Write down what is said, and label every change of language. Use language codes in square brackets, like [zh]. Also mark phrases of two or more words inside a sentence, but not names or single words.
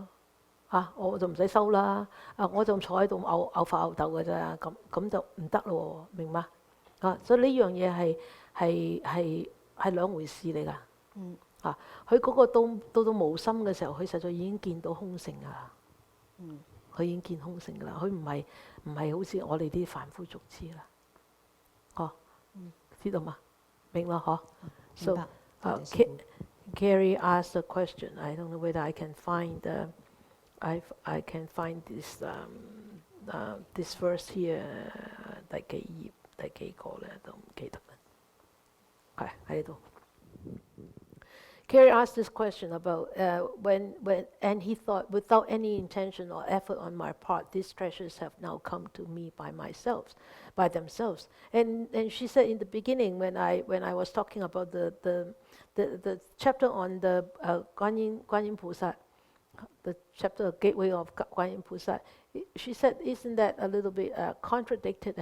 [yue] 我就唔使收啦，我就坐喺度嘔發吽竇嘅啫，咁就唔得咯，明嗎？所以呢樣嘢係兩回事嚟㗎。佢嗰個到無心嘅時候，佢實在已經見到空性㗎啦。佢已經見空性㗎啦，佢唔係好似我哋啲凡夫俗子啦。知道嗎？明啦嗬。 [en] So Carrie asked a question. I don't know whether I can find I can find this verse here [yue] 第幾頁第幾個咧都唔記得啦。喺度。 [en] Carrie asked this question about when and he thought, without any intention or effort on my part, these treasures have now come to me by themselves. And she said in the beginning when I was talking about the chapter on the Guanyin 菩薩, the chapter Gateway of Guanyin 菩薩, she said, isn't that a little bit contradicted?